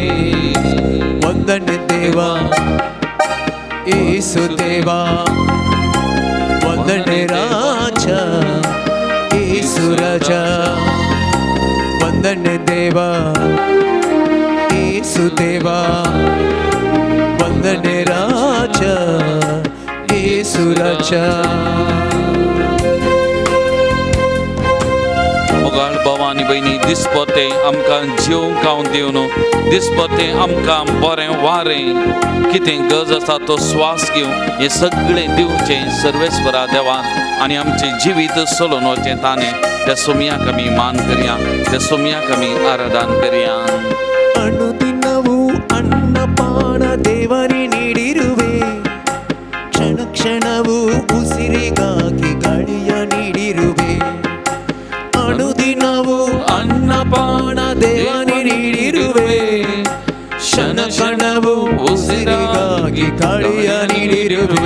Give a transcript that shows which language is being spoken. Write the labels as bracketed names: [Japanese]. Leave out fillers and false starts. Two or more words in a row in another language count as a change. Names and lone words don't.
[Kannada] ವಂದನೆ ದೇವ ಯೇಸು ದೇವ, ವಂದನೆ ರಾಜ ಯೇಸು ರಾಜ, ವಂದನೆ ದೇವ ಯೇಸು ದೇವ, ವಂದನೆ ರಾಜ ಯೇಸು ರಾಜ. [Konkani] मोगाळ भवानी बहिणी दिसपते आमकां जेवंक दिवन दिसपते आमकां बरें वारें कितें गरज आसा तो स्वास घेवन हें सगळें दिवचें सर्वेस्परा देवान आनी आमचें जिवीत चलोवन वचें ताणें. त्या सुमयाक आमी मान करया, त्या सुमयाक आमी आराधन करया. [Kannada] ಅನುದಿನವೂ ಅನ್ನಪಾನ ದೇವರೇ ನೀಡಿರುವೆ, ಕ್ಷಣ ಕ್ಷಣವೂ ಉಸಿರಿಗಾಗಿ ಗಾಳಿಯ ನೀಡಿರುವೆ. ಅನುದಿನವೂ ಅನ್ನಪಾನ ದೇವರೇ ನೀಡಿರುವೆ, ಕ್ಷಣ ಕ್ಷಣವೂ ಉಸಿರಿಗಾಗಿ ಗಾಳಿಯ ನೀಡಿರುವೆ.